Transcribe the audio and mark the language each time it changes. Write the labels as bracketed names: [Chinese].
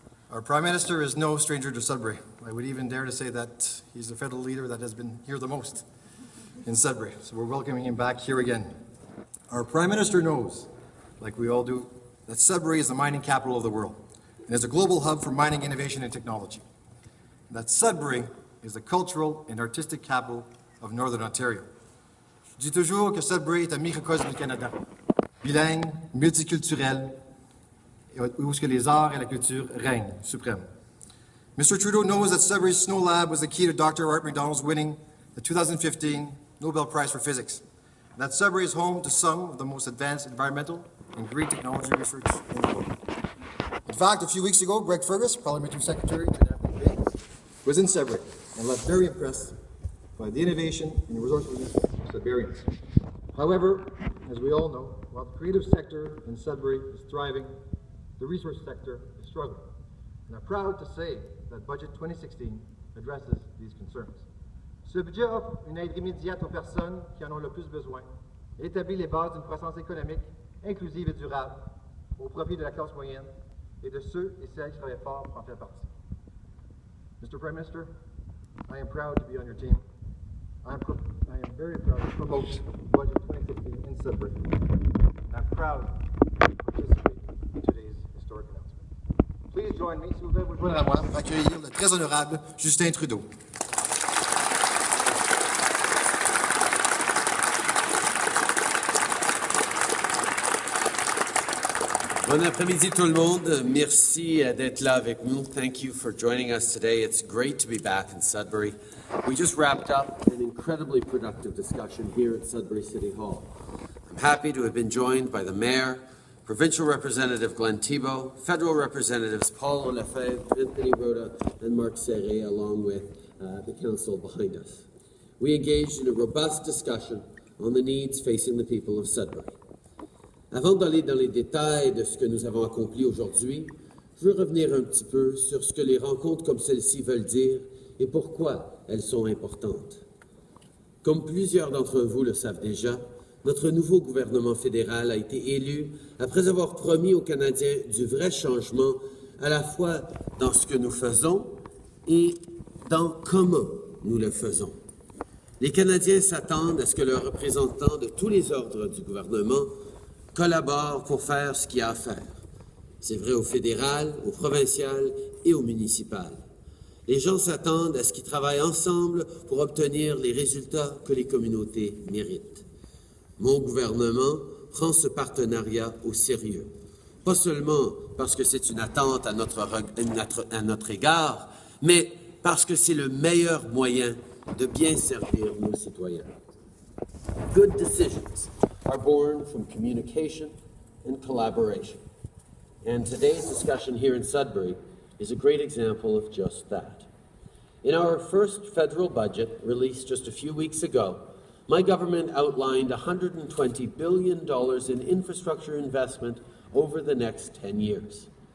[English] Our Prime Minister is no stranger to Sudbury. I would even dare to say that he's the federal leader that has been here the most in Sudbury. So we're welcoming him back here again. Our Prime Minister knows, like we all do, that Sudbury is the mining capital of the world and is a global hub for mining innovation and technology. And that Sudbury is the cultural and artistic capital of Northern Ontario. [French] Je dis toujours que Sudbury est un microcosme du Canada, bilingue, multiculturel, où les arts et la culture règnent suprême. [English] Mr. Trudeau knows that Sudbury's Snow Lab was the key to Dr. Art McDonald's winning the 2015 Nobel Prize for Physics. And that Sudbury is home to some of the most advanced environmental and green technology research in the world. In fact, a few weeks ago, Greg Fergus, Parliamentary Secretary to Kathleen Wynne, was in Sudbury and left very impressed by the innovation and resourcefulness of Sudburyans. However, as we all know, while the creative sector in Sudbury is thriving, the resource sector is struggling. And I'm proud to say that Budget 2016 addresses these concerns. [French] Ce budget offre une aide immédiate aux personnes qui en ont le plus besoin et établit les bases d'une croissance économique inclusive et durable au profit de la classe moyenne et de ceux et celles qui travaillent fort pour en faire partie. [English] Mr. Prime Minister, I am proud to be on your team. I am very proud to promote Budget 2016 in Sudbury. I'm proud to participate in today's historic announcement. Please join me, [French] s'il vous plaît, vous joindre à moi pour accueillir le très honorable Justin Trudeau. Bon après-midi tout le monde. Merci d'être là avec nous. [English] Thank you for joining us today. It's great to be back in Sudbury. We just wrapped up an incredibly productive discussion here at Sudbury City Hall. I'm happy to have been joined by the Mayor, Provincial Representative Glenn Thibeault, Federal Representatives Paul Lefebvre, Anthony Rota, and Marc Serrée, along with the Council behind us. We engaged in a robust discussion on the needs facing the people of Sudbury. [French] Avant d'aller dans les détails de ce que nous avons accompli aujourd'hui, je veux revenir un petit peu sur ce que les rencontres comme celle-ci veulent dire et pourquoi elles sont importantes. Comme plusieurs d'entre vous le savent déjà, notre nouveau gouvernement fédéral a été élu après avoir promis aux Canadiens du vrai changement, à la fois dans ce que nous faisons et dans comment nous le faisons. Les Canadiens s'attendent à ce que leurs représentants de tous les ordres du gouvernement collaborent pour faire ce qu'il y a à faire. C'est vrai au fédéral, au provincial et au municipal. Les gens s'attendent à ce qu'ils travaillent ensemble pour obtenir les résultats que les communautés méritent. Mon gouvernement prend ce partenariat au sérieux. Pas seulement parce que c'est une attente à notre égard, mais parce que c'est le meilleur moyen de bien servir nos citoyens. [English] Good decisions are born from communication and collaboration. And today's discussion here in Sudbury is a great example of just that. In our first federal budget, released just a few weeks ago, my government outlined $120 billion in infrastructure investment over the next 10 years.